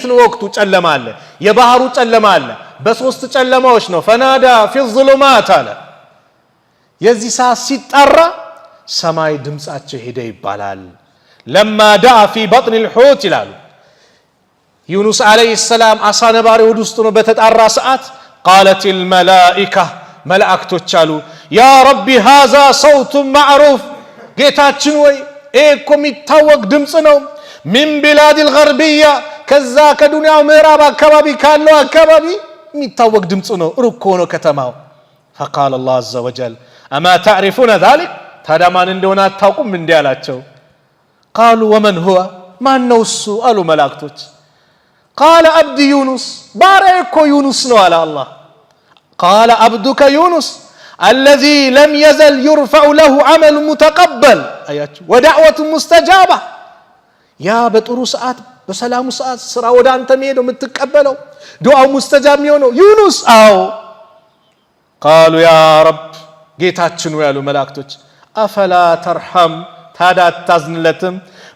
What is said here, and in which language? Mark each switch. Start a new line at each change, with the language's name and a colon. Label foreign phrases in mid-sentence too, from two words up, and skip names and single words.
Amharic: ነው ወቅቱ፣ ጨለማ አለ፣ የባህሩ ጨለማ አለ። በሶስት ጨለማዎች ነው
Arabic: فنادى في الظلمات
Amharic: አለ። የዚህ ሰዓት ሲጠራ ሰማይ ድምጻቸው ሄደ ይባላል።
Arabic: لما دعا في بطن الحوت
Amharic: ይላሉ። ዩኑስ
Arabic: عليه السلام
Amharic: አሳ ነባሪ ሆድ ውስጥ ነው በተጣራ ሰዓት
Arabic: قالت الملائكة
Amharic: መላእክቶች አሉ
Arabic: يا ربي هذا صوت معروف
Amharic: ጌታችን ወይ እኮ የሚታወቅ ድምጽ ነው።
Arabic: من بلاد الغربية
Amharic: ከዛ ከዱንያው ምዕራብ አካባቢ ካለው አካባቢ የሚታወቅ ድምጽ ነው፣ ሩቅ ነው ከተማው።
Arabic: فقال الله عز وجل أما تعرفون ذلك
Amharic: ታዲያ ማን እንደሆነ አታውቁም እንዴ አላቸው።
Arabic: قالوا ومن هو
Amharic: ማን ነው እሱ አሉ መላእክቶች።
Arabic: قال عبد يونس
Amharic: ባሪያዬ ዩኑስ ነው አለ አላህ።
Arabic: قال عبدك يونس الذي لم يزل يرفع له عمل متقبل
Amharic: አያችሁ
Arabic: ودعوته مستجابة
Amharic: ያ በጥሩ ሰዓት በሰላሙ ሰዓት ስራ ወደ አንተ የሚሄደው የምትቀበለው ዱዓው ሙስተጃብ የሚሆነው ዩኑስ። አዎ
Arabic: قالوا يا رب
Amharic: ጌታችን ወይ ያሉ መላእክቶች
Arabic: أفلا ترحم
Amharic: ታዳ አታዝንለትም